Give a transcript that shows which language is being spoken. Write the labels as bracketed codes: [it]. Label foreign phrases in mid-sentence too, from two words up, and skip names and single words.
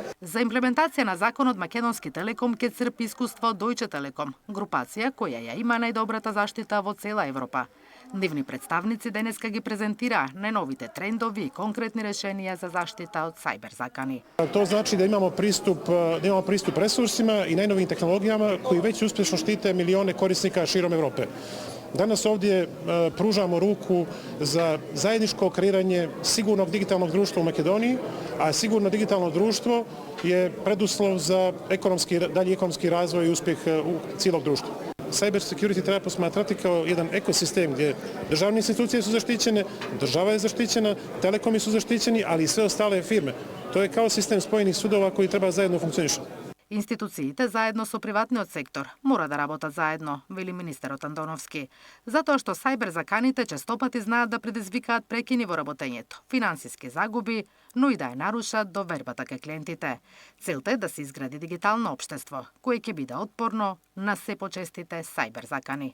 [mk] За имплементација на законот Македонски Телеком ќе црпи искуство од Deutsche Telekom, групација која ја има најдобрата заштита во цела Европа. Нивни представници денеска ги презентираа најновите трендови и конкретни решенија за заштита од сајбер закани. [sr] Тоа значи да имамо приступ ресурсима и најновим технологијама кои веќе успешно штите милиони корисника широм Европе. Danas ovdje pružamo ruku za zajedničko kreiranje sigurnog digitalnog društva u Makedoniji, a sigurno digitalno društvo je preduslov za dalji ekonomski razvoj i uspjeh cijelog društva. [en] Cyber security [sr] treba posmatrati kao jedan ekosistem gdje državne institucije su zaštićene, država je zaštićena, telekomi su zaštićeni, ali i sve ostale firme. To je kao sistem spojenih sudova koji treba zajedno funkcionišati. [mk] Институциите заедно со приватниот сектор мора да работат заедно, вели министерот Антоновски, затоа што сајбер заканите честопати знаат да предизвикаат прекини во работењето, финансиски загуби, но и да ја нарушат довербата кај клиентите. Целта е да се изгради дигитално општество, кое ќе биде отпорно на се почестите сајбер закани.